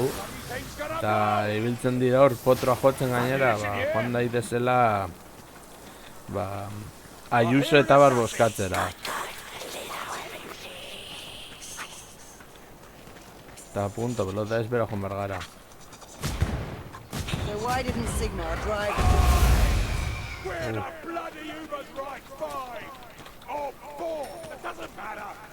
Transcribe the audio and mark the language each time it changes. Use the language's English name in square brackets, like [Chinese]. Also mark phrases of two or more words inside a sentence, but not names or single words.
[Basque] Eta ibiltzen dira hor potroa jotzen gainera, joan daitezela Ayuso eta bar boskatzera. Eta punto, pelota ez bera joan bergara. [English] So why didn't Sigmar drive? Where the bloody Uber's right, 5 or 4, it doesn't matter.